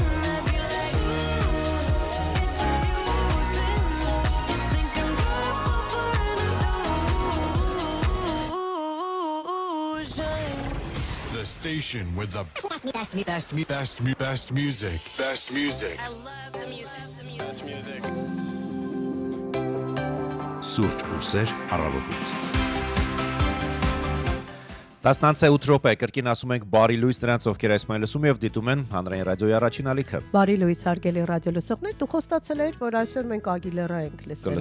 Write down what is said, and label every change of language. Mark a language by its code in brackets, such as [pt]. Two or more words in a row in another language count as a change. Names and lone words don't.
[en] I'd be like, ooh, it's amusing. You think I'm gonna fall for an illusion? The station with the best music. Best music. I love the music. [hy] Սուրճ ու սեր առավոտից։ 10:08 րոպե կրկին ասում ենք բարի լույս նրանց, ովքեր այսօր լսում եւ դիտում են հանրային ռադիոյի առաջին ալիքը։ Բարի լույս հարգելի ռադիոլսողներ, դու խոստացել ես, որ այսօր մենք Ագիլերա ենք լսելու,